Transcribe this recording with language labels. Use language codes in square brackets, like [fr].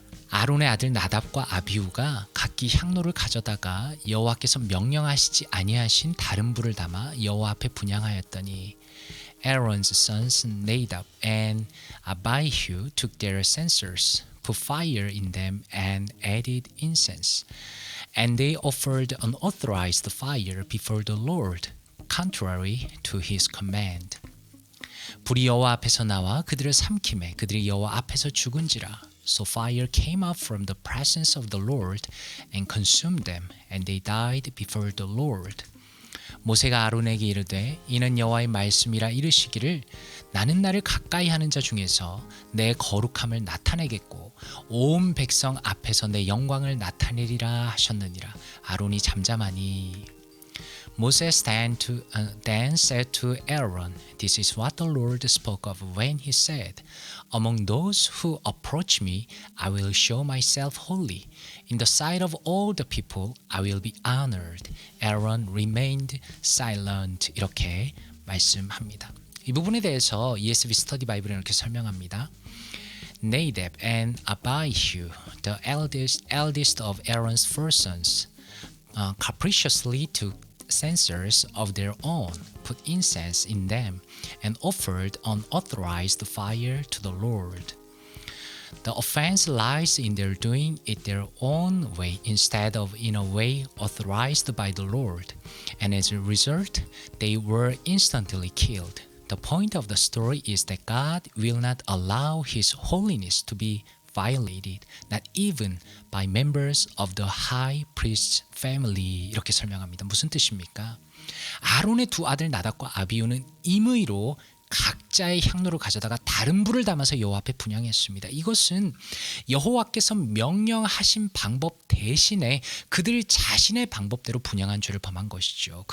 [ko] 아론의 아들 나답과 아비후가 각기 향로를 가져다가 여호와께서 명령하시지 아니하신 다른 불을 담아 여호와 앞에 분향하였더니 [en] Aaron's sons Nadab and Abihu took their censers, put fire in them and added incense. And they offered unauthorized fire before the Lord, contrary to his command. [ko] 불이 여호와 앞에서 나와 그들을 삼키매 그들이 여호와 앞에서 죽은지라. [en] So fire came up from the presence of the Lord and consumed them, and they died before the Lord. [ko] 모세가 아론에게 이르되 이는 여호와의 말씀이라 이르시기를 나는 나를 가까이 하는 자 중에서 내 거룩함을 나타내겠고 온 백성 앞에서 내 영광을 나타내리라 하셨느니라. 아론이 잠잠하니. [en] Moses then said to Aaron, This is what the Lord spoke of when he said, Among those who approach me, I will show myself holy. In the sight of all the people, I will be honored. Aaron remained silent. [ko] 이렇게 말씀합니다. 이 부분에 대해서 ESV 스터디 바이블은 이렇게 설명합니다. [en] Nadab and Abihu, the eldest of Aaron's four sons, capriciously took censers of their own, put incense in them, and offered unauthorized fire to the Lord. The offense lies in their doing it their own way instead of in a way authorized by the Lord, and as a result, they were instantly killed. The point of the story is that God will not allow His holiness to be violated, not even by members of the high priest's family. [ko] 이렇게 설명합니다. 무슨 뜻입니까? 아론의 두 아들 나답과 아비후는 임의로 각자의 향로를 가져다가 다른 불을 담아서 여호와 앞에 분향했습니다. 이것은 여호와께서 명령하신 방법 대신에 그들 자신의 방법대로 분향한 죄를 범한 것이죠.